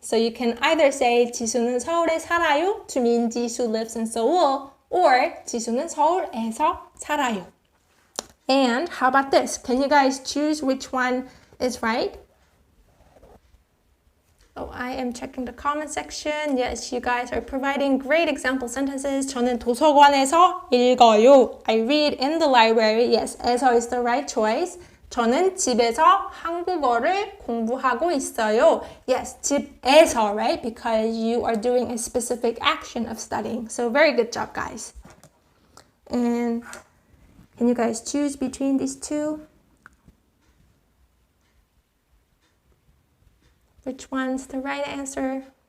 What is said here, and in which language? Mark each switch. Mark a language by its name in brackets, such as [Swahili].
[English] So you can either say [Korean] 지수는 서울에 살아요 [English] to mean 지수 lives in Seoul, or [Korean] 지수는 서울에서 살아요. [English] And how about this? Can you guys choose which one is right? Oh, I am checking the comment section. Yes, you guys are providing great example sentences. [Korean] 저는 도서관에서 읽어요. [English] I read in the library. Yes, 에서 is the right choice. [Korean] 저는 집에서 한국어를 공부하고 있어요. [English] Yes, 집에서, right? Because you are doing a specific action of studying. So very good job, guys. And can you guys choose between these two? Which one's the right answer?